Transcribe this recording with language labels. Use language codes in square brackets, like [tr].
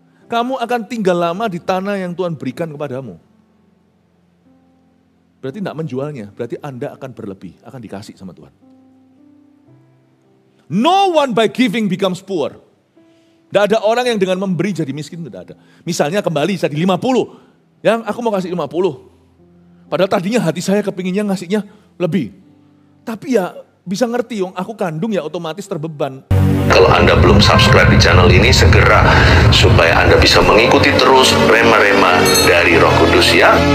[id] Kamu akan tinggal lama di tanah yang Tuhan berikan kepadamu. Berarti tidak menjualnya, berarti Anda akan berlebih, akan dikasih sama Tuhan. [en] No one by giving becomes poor. [id] Tidak ada orang yang dengan memberi jadi miskin, tidak ada. Misalnya kembali jadi 50, yang aku mau kasih 50. Padahal tadinya hati saya kepinginnya ngasihnya lebih. Tapi ya bisa ngerti, aku kandung ya otomatis terbeban. Kalau Anda belum subscribe di channel ini, segera supaya Anda bisa mengikuti terus rema-rema dari Roh Kudus ya.